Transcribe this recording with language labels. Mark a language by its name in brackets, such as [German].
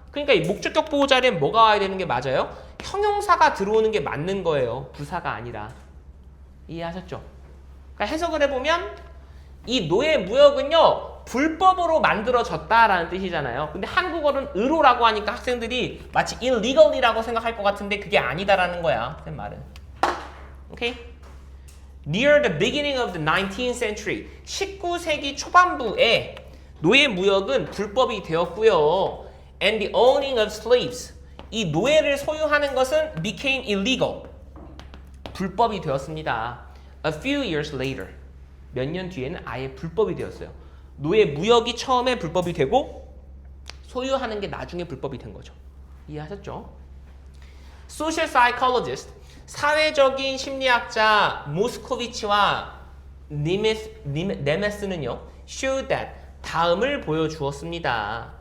[Korean] 그러니까 이 목적격 보호 자리엔 뭐가 와야 되는 게 맞아요? 형용사가 들어오는 게 맞는 거예요. 부사가 아니라. 이해하셨죠? 그러니까 해석을 해보면 이 노예무역은요 불법으로 만들어졌다라는 뜻이잖아요. 근데 한국어는 의로라고 하니까 학생들이 마치 illegally,라고 생각할 것 같은데 그게 아니다라는 거야. 쌤 말은. 오케이? [English] Near the beginning of the 19th century, [Korean] 19세기 초반부에 노예무역은 불법이 되었고요. [English] And the owning of slaves, [Korean] 이 노예를 소유하는 것은 [English] became illegal, [Korean] 불법이 되었습니다. [English] A few years later, [Korean] 몇 년 뒤에는 아예 불법이 되었어요. 노예무역이 처음에 불법이 되고 소유하는 게 나중에 불법이 된 거죠. 이해하셨죠? Social psychologist, 사회적인 심리학자 모스코비치와 네메스는요 [English] showed that, [Korean] 다음을 보여주었습니다.